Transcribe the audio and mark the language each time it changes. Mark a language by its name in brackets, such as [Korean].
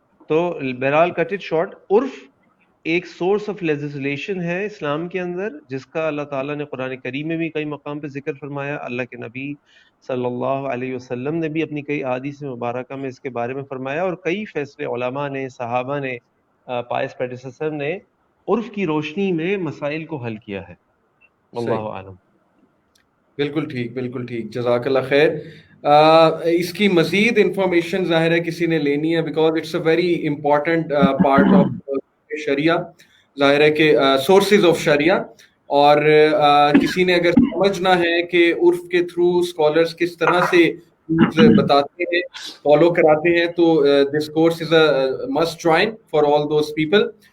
[Urdu] تو بہرحال [English] cut it short, [Urdu] عرف ایک [English] source of legislation [Urdu] ہے اسلام کے اندر, جس کا اللہ تعالیٰ نے قرآن کریم میں بھی کئی مقام پہ ذکر فرمایا, اللہ کے نبی صلی اللہ علیہ وسلم نے بھی اپنی کئی احادیث مبارکہ میں اس کے بارے میں فرمایا, اور کئی فیصلے علماء نے, صحابہ نے, پائس پیڈیسیسر نے عرف کی روشنی میں مسائل کو حل کیا ہے. اللہ عالم. بالکل ٹھیک, بالکل ٹھیک, جزاک اللہ خیر. اس کی مزید انفارمیشن ظاہر ہے کسی نے لینی ہے, [English] because it's a very important part of Sharia, [Urdu] ظاہر ہے کہ سورسز آف شریعہ, اور کسی نے اگر سمجھنا ہے کہ عرف کے تھرو اسکالرس کس طرح سے بتاتے ہیں, فالو کراتے ہیں, تو [English] This course is a must join for all those people.